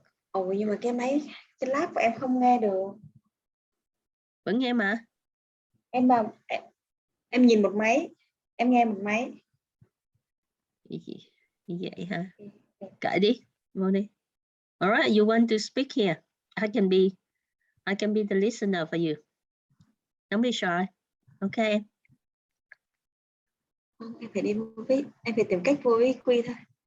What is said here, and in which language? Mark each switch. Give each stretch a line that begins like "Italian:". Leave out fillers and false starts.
Vietnamese: Ồ, nhưng mà cái lab của em không nghe được. Vẫn nghe mà. Em nhìn một máy, em nghe một máy. Như vậy hả? Kệ đi, vô đi.
English: Alright, you want to speak here? I can be the listener for you. Don't be shy. Okay.
Vietnamese: Không, em phải đi vô với, em phải tìm cách vô với Quy thôi.